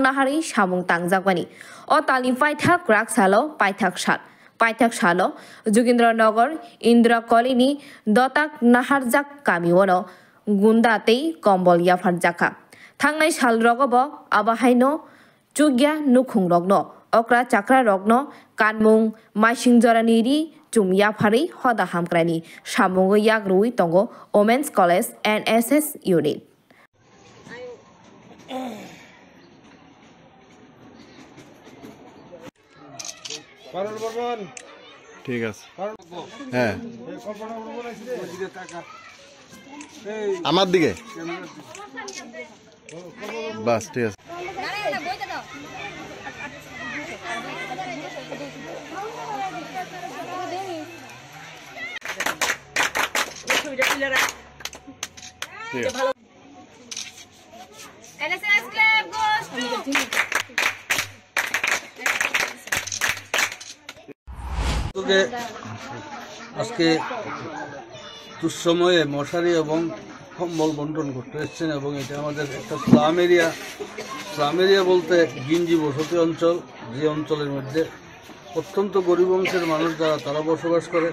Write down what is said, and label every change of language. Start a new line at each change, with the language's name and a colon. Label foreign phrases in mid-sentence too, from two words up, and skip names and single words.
Kok Borok: nahari samung tangjagwani o tali paithak rak salo paithak salo Jogindranagar Indra Colony dotak naharjak kamiono gundatei kombol yafarjaka thangnai sal rogobo abahaino chugya nukhung rogno okra chakra rogno kanmung maising joraniri chumya phari hoda hamkrani samungo yagrui tongo Women's College NSS Unit
Bangla: ঠিক আছে হ্যাঁ আমার দিকে বাস ঠিক আছে
English: NSS Club goes
Bangla: to আজকে দুঃসময়ে মশারি এবং কম্বল বন্টন করতে এসেছেন এবং এটা আমাদের একটা স্লাম এরিয়া বলতে গিঞ্জি বসতি অঞ্চল, যে অঞ্চলের মধ্যে অত্যন্ত গরিব অংশের মানুষ যারা তারা বসবাস করে।